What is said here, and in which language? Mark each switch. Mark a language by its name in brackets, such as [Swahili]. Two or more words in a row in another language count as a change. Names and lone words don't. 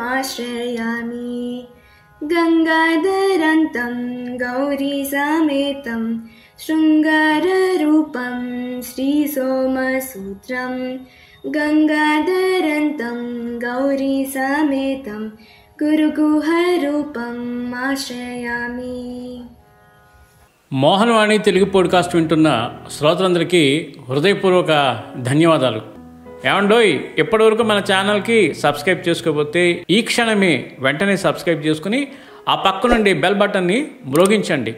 [Sanskrit] आश्रयामि गङ्गाधरन्तं गौरीसमेतं शृङ्गाररूपं श्रीसोमसूत्रं गङ्गाधरन्तं गौरीसमेतं गुरुगुहरूपम् आश्रयामि। [Telugu] మోహనవాణి తెలుగు పాడ్కాస్ట్ వింటున్న శ్రోతలందరికీ హృదయపూర్వక ధన్యవాదాలు. ఏమండోయ్, ఇప్పటివరకు మన ఛానల్కి సబ్స్క్రైబ్ చేసుకోకపోతే ఈ క్షణమే వెంటనే సబ్స్క్రైబ్ చేసుకుని ఆ పక్క నుండి బెల్ బటన్ని మ్రోగించండి.